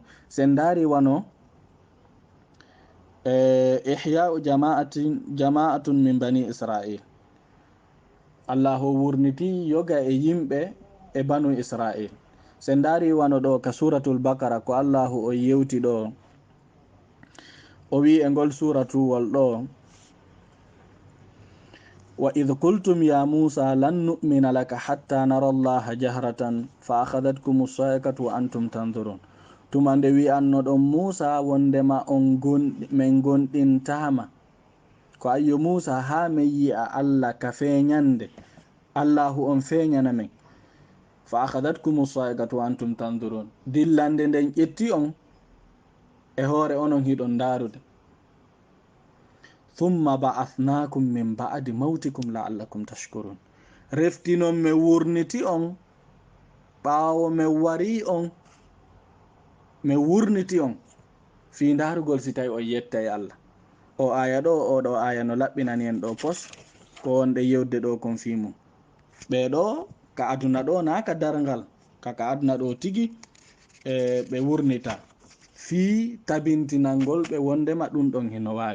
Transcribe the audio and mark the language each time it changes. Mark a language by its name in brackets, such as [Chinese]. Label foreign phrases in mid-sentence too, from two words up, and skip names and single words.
[Fula] sen ndaari wano [Arabic] إحياء جماعة من بني إسرائيل. [Fula] allah o wurniti yoga e yimɓe e [Arabic] بنو إسرائيل. [Fula] sen ndaari wano ɗo ka [Arabic] سورة البقرة [Fula] ko allahu o yewti ɗo o wi e ngol suratuwol ɗo [Arabic] وإذ قلتم يا موسى لن نؤمن لك حتى نرى الله جهرة فأخذتكم الصاعقة وأنتم تنظرون. [Fula] tuma nde wi'anno ɗon musa wondema min gonɗintama ko ayyo musa ha min yi'a allah ka feñande allahu on feñana men. [Arabic] فأخذتكم الصاعقة وأنتم تنظرون, [Fula] dillande nden ƴetti on e hoore onon hiɗon darude. [Arabic] ثم بعثناكم من بعد موتكم لعلكم تشكرون, [Fula] reftinon mi wurniti on ɓaawo mi wari on mi wurniti on fi darugol si tawi on yettay allah. o aya ɗo oɗo aya no laɓɓinani en ɗo pos ko wonɗe yewde ɗo kon fi mum ɓeɗo ka aduna ɗo na ka dargal kaka aduna ɗo tigi ɓe wurnita fi tabintinalngol ɓe wondema ɗum ɗon heno wawi.